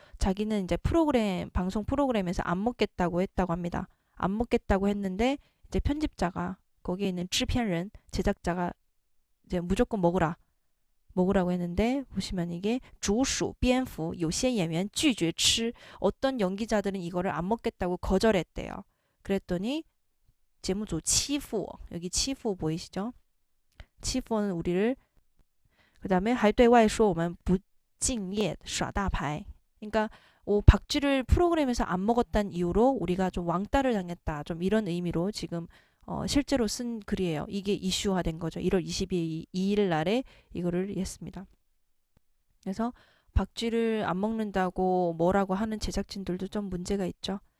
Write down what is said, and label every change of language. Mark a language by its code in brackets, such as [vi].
[ko] 자기는 이제 방송 프로그램에서 안 먹겠다고 했다고 합니다. 안 먹겠다고 했는데 이제 편집자가, 거기에 있는制片人, 제작자가 이제 무조건 먹으라고 했는데, 보시면 이게 [zh] 竹鼠, 蝙蝠, 有些演员拒绝吃, [ko] 어떤 연기자들은 이거를 안 먹겠다고 거절했대요. 그랬더니 [zh] 节目组 欺负, [ko] 여기 欺负 보이시죠? [zh] 欺负는 [ko] 우리를, 그 다음에 [zh] 还对外说我们不敬业耍大牌. [ko] 그러니까 박쥐를 프로그램에서 안 먹었다는 이유로 우리가 좀 왕따를 당했다, 좀 이런 의미로 지금 실제로 쓴 글이에요. 이게 이슈화된 거죠. 1월 22일 날에 이거를 했습니다. 그래서 박쥐를 안 먹는다고 뭐라고 하는 제작진들도 좀 문제가 있죠.